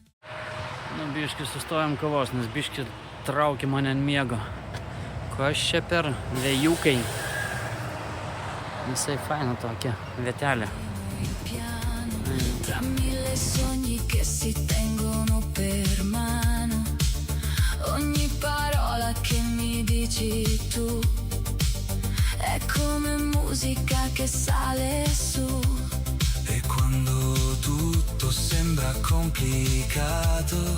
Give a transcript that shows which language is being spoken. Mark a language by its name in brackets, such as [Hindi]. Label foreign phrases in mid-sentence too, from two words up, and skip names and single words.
[Lithuanian] Nu, biškį sustojom kavos, nes biškį traukia mane ant miego. Kas čia per vėjukai? Visai faina tokia vietelė. [Italian] Tra mille sogni che si tengono per mano, ogni parola che mi dici tu è come musica che sale su. E quando tutto sembra complicato,